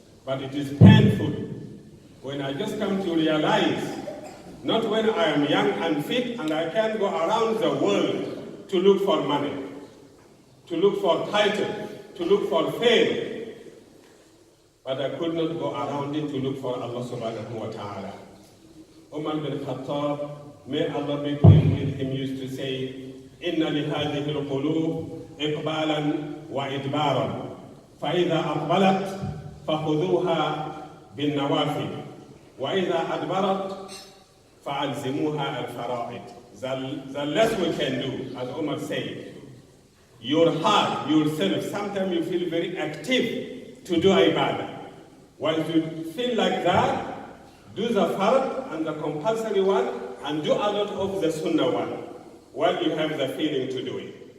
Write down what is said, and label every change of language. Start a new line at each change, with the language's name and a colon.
English: But it is painful when I just come to realize, not when I am young and fit and I can go around the world to look for money, to look for title, to look for fame, but I could not go around it to look for Allah subhanahu wa ta'ala. Umar bin Khattab, may Allah be pleased with him, used to say,
Arabic: إن لهذه القلوب إقبالا وإدبارا فإذا أقبلت فخذوها بالنوافل وإذا أدبرت فألزموها الفرائض.
English: The less we can do, as Umar said, your heart, yourself, sometimes you feel very active to do ibadah. Once you feel like that, do the fard and the compulsory one and do a lot of the sunnah one while you have the feeling to do it.